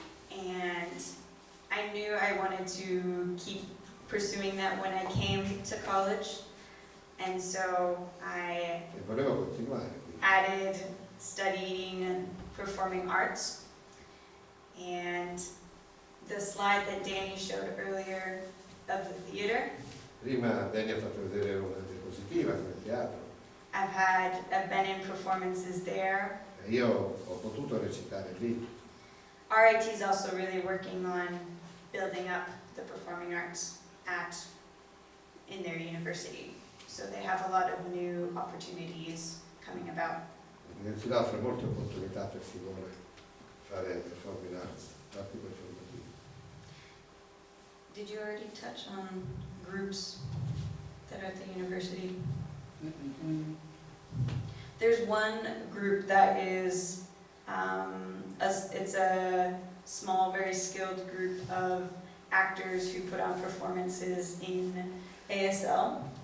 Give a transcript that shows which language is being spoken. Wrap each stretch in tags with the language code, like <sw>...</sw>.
<en>And I knew I wanted to keep pursuing that when I came to college. And so I</en> <it>E volevo continuare. Quindi.</it> <en>added studying performing arts. And the slide that Danny showed earlier of the theater,</en> <it>Prima Danny ha fatto vedere una diapositiva del teatro.</it> <en>I've been in performances there.</en> <it>E io ho potuto recitare lì.</it> <en>RIT is also really working on building up the performing arts in their university. So they have a lot of new opportunities coming about.</en> <it>L'università offre molte opportunità per chi vuole fare performing arts, arti performativi.</it> <en>Did you already touch on groups that are at the university? There's one group that is, it's a small, very skilled group of actors who put on performances in ASL.</en>